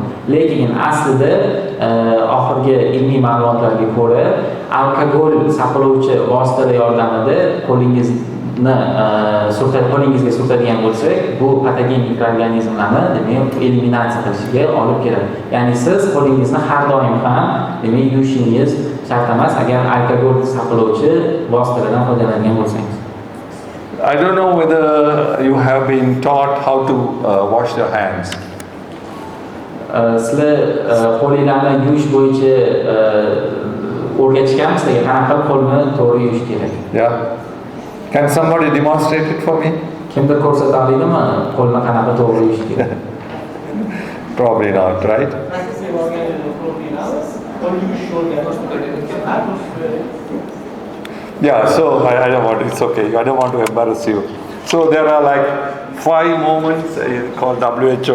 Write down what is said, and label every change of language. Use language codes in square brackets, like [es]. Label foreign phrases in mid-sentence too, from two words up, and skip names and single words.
[uz] Lekin aslida oxirgi ilmiy ma'lumotlarga ko'ra, alkogol saqlovchi vositalar yordamida qo'lingizga surtadigan bo'lsak, bu patogen mikroorganizmlarni demak eliminatsiya qilishiga olib keladi. Ya'ni siz qo'lingizni har doim ham demak yuvishingiz shart emas agar alkogol saqlovchi vositalardan foydalangan bo'lsangiz. [en] I don't know whether you have been taught how to wash your hands. [uz] Sizlar qo'linglarni yuvish bo'yicha o'rgatishganmi sizlarga qanaqa qo'lni to'g'ri yuvish kerak? [en] Yeah. Can somebody demonstrate it for me? [uz] Kimdir ko'rsata oladimi qo'lni qanaqa to'g'ri yuvish kerak? [en] Probably not, right? Yeah, so I don't want, it's okay, I don't want to embarrass you. So there are like 5 movements called WHO.